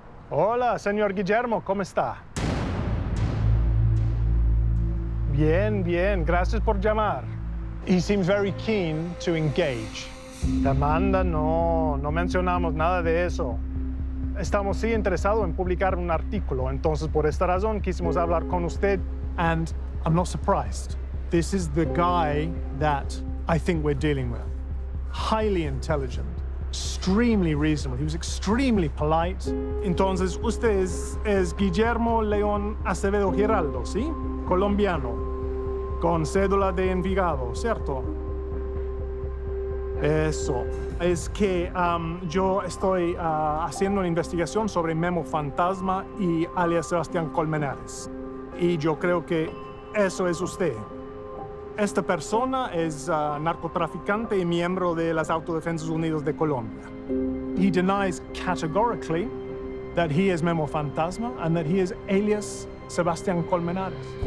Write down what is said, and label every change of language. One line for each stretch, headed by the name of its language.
Spanish: Hola, señor Guillermo, ¿cómo está? Bien, bien, gracias por llamar.
English: He seems very keen to engage.
Spanish: Demanda, no mencionamos nada de eso. Estamos sí interesados en publicar un artículo, entonces por esta razón quisimos hablar con usted.
English: And I'm not surprised. This is the guy that I think we're dealing with. Highly intelligent, extremely reasonable. He was extremely polite.
Spanish: Entonces, usted es Guillermo León Acevedo Giraldo, ¿sí? Colombiano, con cédula de Envigado, ¿cierto? Eso. Es que yo estoy haciendo una investigación sobre Memo Fantasma y alias Sebastián Colmenares. Y yo creo que eso es usted. Esta persona es narcotraficante y miembro de las Autodefensas Unidas de Colombia.
English: He denies categorically that he is Memo Fantasma and that he is alias Sebastián Colmenares.